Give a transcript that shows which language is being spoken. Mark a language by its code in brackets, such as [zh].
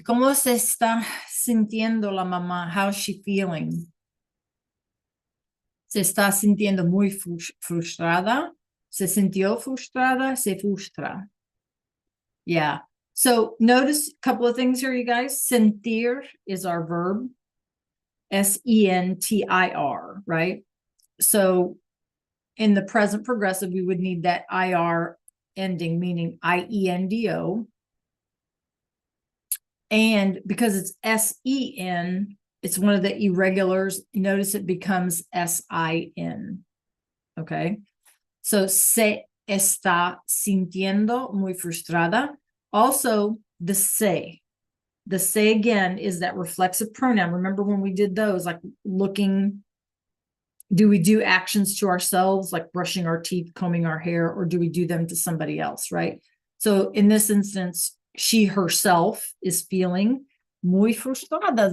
[es] ¿Cómo se está sintiendo la mamá? [en] How's she feeling? [es] Se está sintiendo muy frustrada. Se sintió frustrada. Se frustra. Yeah. [en] So notice a couple of things here, you guys. Sentir is our verb. SENTIR, right? So in the present progressive, we would need that IR ending, meaning IENDO. And because it's SEN, it's one of the irregulars. Notice it becomes SIN. Okay. [es] So se está sintiendo muy frustrada. [en] Also, the se. The se again is that reflexive pronoun. Remember when we did those, like looking, do we do actions to ourselves, like brushing our teeth, combing our hair, or do we do them to somebody else, right? So in this instance, she herself is feeling [es] muy frustrada.